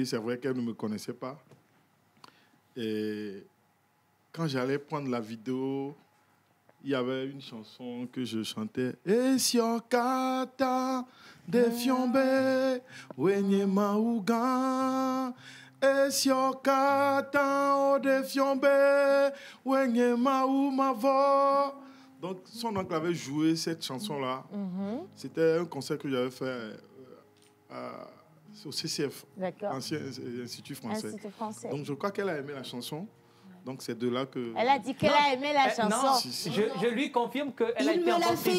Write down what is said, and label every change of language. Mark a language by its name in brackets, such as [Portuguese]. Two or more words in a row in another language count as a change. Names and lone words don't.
[French] C'est vrai qu'elle ne me connaissait pas. Et quand j'allais prendre la vidéo, il y avait une chanson que je chantais. Et si on kata de fiombe, wenye maugan. Et si on kata de fiombe, wenye mau mavo. Donc, son oncle avait joué cette chanson-là. C'était un concert que j'avais fait au CCF, ancien Institut français. Donc, je crois qu'elle a aimé la chanson. Donc, c'est de là que... Elle a dit qu'elle a aimé la chanson. Je lui confirme qu'elle a été encore séduite.